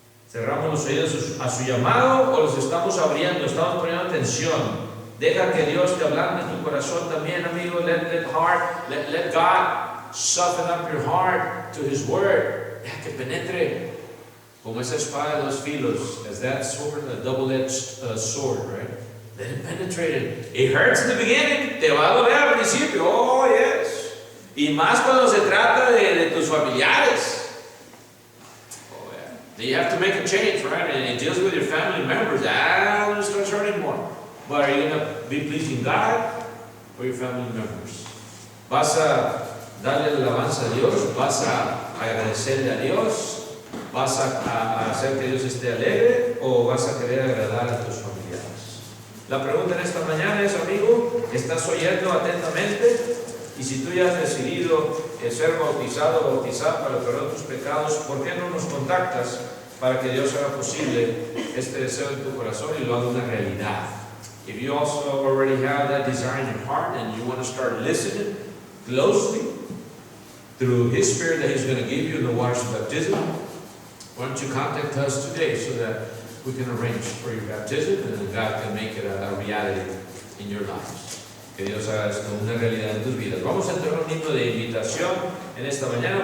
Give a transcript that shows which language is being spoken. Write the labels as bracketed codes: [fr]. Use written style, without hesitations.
[es] ¿Cerramos los oídos a su llamado o los estamos abriendo? Estamos poniendo atención. Deja que Dios te hablando en tu corazón también, amigo. [en] Let God soften up your heart to His word. [es] Deja que penetre como esa espada de dos filos, [en] as that sword, a double-edged sword, right? Let it penetrate it. It hurts in the beginning. [es] Te va a doler al principio. Oh, yes. Y más cuando se trata de tus familiares. [en] Oh, yeah. Then you have to make a change, right? And it deals with your family members. It starts hurting more. But are you going to be pleasing God or your family members? [es] ¿Vas a darle alabanza a Dios? ¿Vas a agradecerle a Dios? ¿Vas a hacer que Dios esté alegre? ¿O vas a querer agradar a tus familiares? La pregunta en esta mañana es, amigo, ¿estás oyendo atentamente? Y si tú ya has decidido ser bautizado o bautizar para el perdón de tus pecados, ¿por qué no nos contactas para que Dios haga posible este deseo en tu corazón y lo haga una realidad? [en] If you also already have that desire in your heart and you want to start listening closely through His Spirit that He's going to give you in the waters of baptism, why don't you contact us today so that we can arrange for your baptism and then God can make it a reality in your lives. [es] Que Dios haga esto una realidad en tus vidas. Vamos a entrar un himno de invitación en esta mañana.